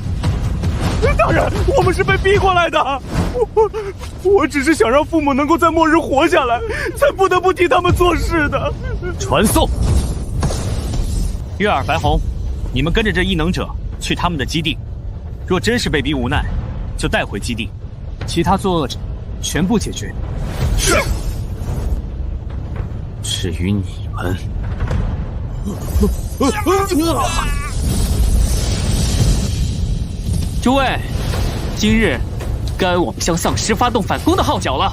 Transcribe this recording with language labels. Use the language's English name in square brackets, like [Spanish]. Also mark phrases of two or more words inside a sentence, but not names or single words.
[Chinese] 大人，我們是被逼過來的。我只是想讓父母能夠在末日活下來，才不得不替他們做事的。傳送。月兒、白虹，你們跟着這異能者去他們的基地。若真是被逼無奈，就帶回基地。其他作惡者全部解決。是。至於你們，諸位，今日該我們向喪屍發動反攻的號角了。